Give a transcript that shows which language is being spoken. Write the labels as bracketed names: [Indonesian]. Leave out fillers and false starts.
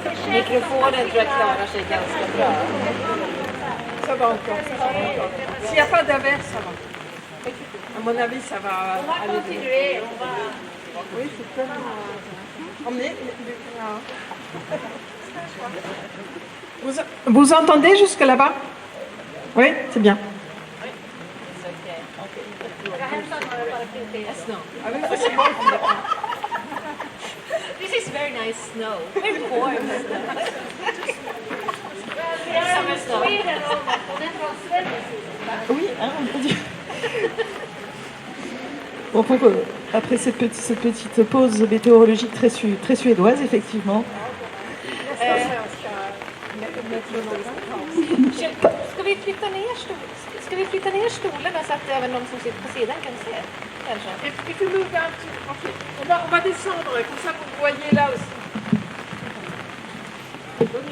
[Swedish] Mikrofonen tror jag klarar sig ganska bra. [French] Ça va encore. S'il n'y a pas d'averse, ça va. À mon avis, ça va On va continuer, on va... Oui, c'est tellement... Emmenez. Vous entendez jusque là-bas? Oui, c'est bien. [English] This is very nice snow. Very warm snow. Summer snow. [French] Sweden, on est en Suède aussi. Oui, hein, on peut dire. Bon, donc, après cette petite pause météorologique très suédoise, effectivement. [Swedish] Ska vi flytta ner stolarna så att även de som sitter på sidan kan se? Kanske. [French] Et puis nous, on va descendre, comme ça vous voyez là aussi.